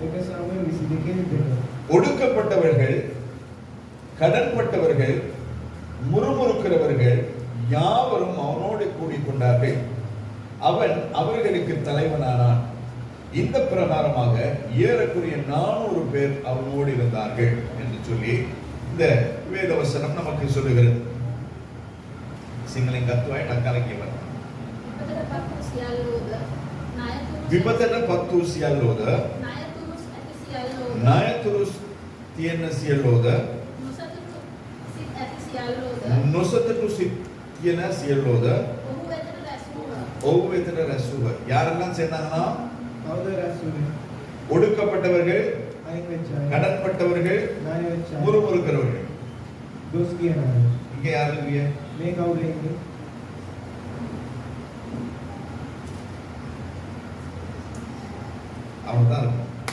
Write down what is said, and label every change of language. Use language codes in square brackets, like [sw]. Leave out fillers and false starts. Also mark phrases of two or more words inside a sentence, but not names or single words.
[ta] ஒடுக்கப்பட்டவர்கள், கடன்பட்டவர்கள், முறுமுறுக்கிறவர்கள் யாவரும் அவனோடு கூடிக்கொண்டார்கள். அவன் அவர்களுக்கு தலைவனானான். இந்த பிரகாரமாக ஏறக்குறைய 400 பேர் அவனோடு இருந்தார்கள் என்று சொல்லி இந்த வேதவசனம் நமக்கு சொல்லுகிறது. [si] සිංහලෙන් ගත්ත අය ටක් ගාලා කියවන්න. විපතට පත් වූ සියල්ලෝද ණයතුරුස් තියෙන සියල්ලෝද නොසතුටු සිත් තියෙන සියල්ලෝද ඔහු වෙතට රැස්වූහ. [ta] யாரெல்லாம் சேர்ந்தாங்கன்னா ஒடுக்கப்பட்டவர்கள், கடன்பட்டவர்கள், முறுமுறுக்கிறவர்கள். இங்க யாரு இல்லையே? அவங்க தான் இருக்கும்.